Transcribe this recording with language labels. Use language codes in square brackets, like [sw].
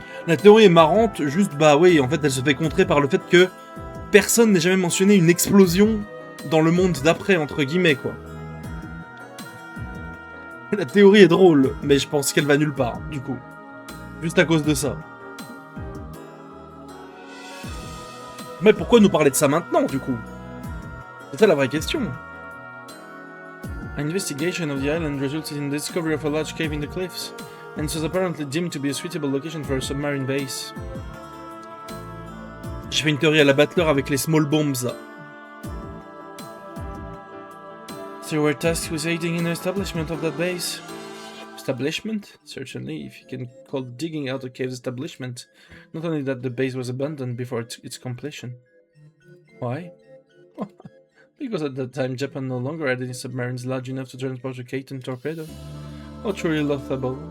[fr] La théorie est marrante, juste bah oui, en fait elle se fait contrer par le fait que personne n'ait jamais mentionné une explosion dans le monde d'après, entre guillemets, quoi. La théorie est drôle, mais je pense qu'elle va nulle part, du coup. Juste à cause de ça. Mais pourquoi nous parler de ça maintenant, du coup? C'est ça la vraie question. [en] An investigation of the island resulted in the discovery of a large cave in the cliffs, and it was apparently deemed to be a suitable location for a submarine base. [fr] J'ai fait une théorie à la Battler avec les small bombs, là. [en] So you were tasked with aiding in the establishment of that base? Establishment? Certainly, if you can call digging out a cave's establishment. Not only that, the base was abandoned before its completion. Why? Because at that time, Japan no longer had any submarines large enough to transport a K-10 torpedo. Oh, truly laughable.